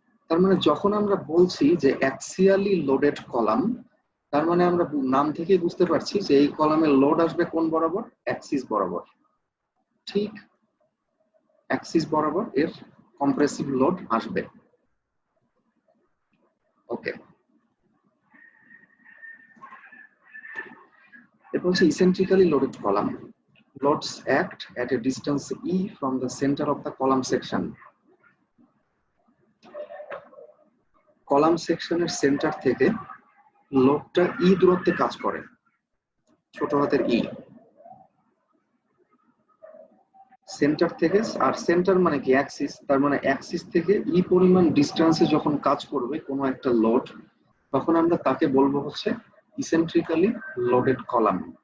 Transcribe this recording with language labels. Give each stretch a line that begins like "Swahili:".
Bangla: তার মানে যখন আমরা বলছি যে অ্যাক্সিয়ালি লোডেড কলাম, তার মানে আমরা নাম থেকে বুঝতে পারছি যে এই কলামের লোড আসবে কোন বরাবর? অ্যাক্সিস বরাবর। ঠিক অ্যাক্সিস বরাবর এর কম্প্রেসিভ লোড আসবে। ওকে, এরপর হচ্ছে ইসেন্ট্রিক্যালি loaded column.
English: Loads act at a distance e from the center of the column section.
Bangla: Column সেকশনের সেন্টার থেকে লোডটা ই দূরত্বে কাজ করে, ছোট হাতের ই। সেন্টার থেকে, আর সেন্টার মানে কি অ্যাক্সিস, তার মানে অ্যাক্সিস থেকে ই পরিমাণ ডিস্টেন্সে যখন কাজ করবে কোনো একটা লোড, তখন আমরা তাকে বলবো হচ্ছে ইসেন্ট্রিক্যালি লোডেড কলাম।